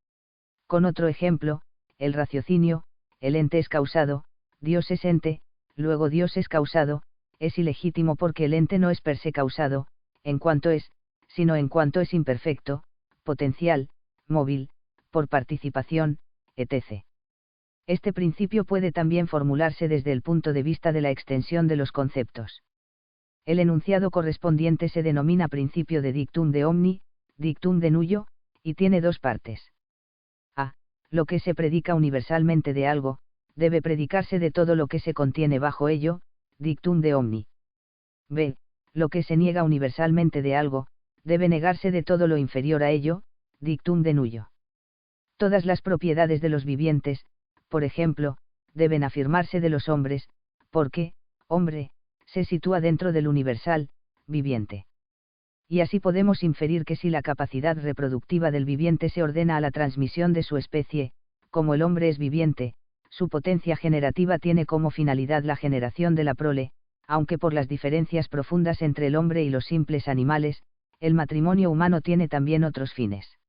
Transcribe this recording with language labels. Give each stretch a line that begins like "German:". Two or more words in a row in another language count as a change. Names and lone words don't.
Spanish: Con otro ejemplo, el raciocinio, el ente es causado, Dios es ente, luego Dios es causado, es ilegítimo porque el ente no es
Latin: per se
Spanish: causado, en cuanto es, sino en cuanto es imperfecto, potencial, móvil, por participación, etc. Este principio puede también formularse desde el punto de vista de la extensión de los conceptos. El enunciado correspondiente se denomina principio de
Latin: dictum de omni, dictum de nullo,
Spanish: y tiene dos partes. A. Lo que se predica universalmente de algo, debe predicarse de todo lo que se contiene bajo ello,
Latin: dictum de omni.
Spanish: B. Lo que se niega universalmente de algo, debe negarse de todo lo inferior a ello,
Latin: dictum de nullo.
Spanish: Todas las propiedades de los vivientes, por ejemplo, deben afirmarse de los hombres, porque, hombre, se sitúa dentro del universal, viviente. Y así podemos inferir que si la capacidad reproductiva del viviente se ordena a la transmisión de su especie, como el hombre es viviente, su potencia generativa tiene como finalidad la generación de la prole, aunque por las diferencias profundas entre el hombre y los simples animales, el matrimonio humano tiene también otros fines.